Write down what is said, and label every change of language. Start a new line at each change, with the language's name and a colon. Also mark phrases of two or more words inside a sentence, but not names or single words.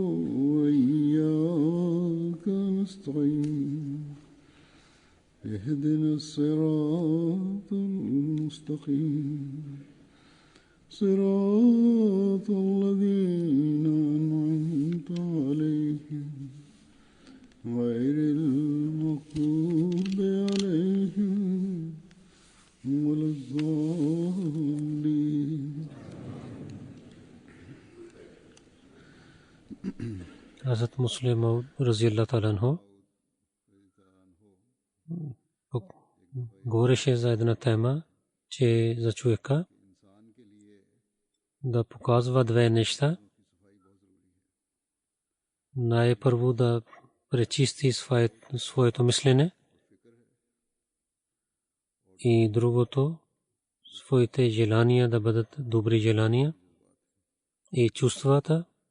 Arabic: وإياك نستعين اهدنا الصراط المستقيم صراط الذين أنعمت عليهم غير المغضوب عليهم ولا الضالين.
Bulgarian: Hazrat Muslim Maud
Arabic: رضي الله تعالى عنه
Bulgarian: говореше за една тема, че за човека да показва две неща. Най-първо да пречисти своето мислене и другото своите желания да бъдат добри желания и чувствата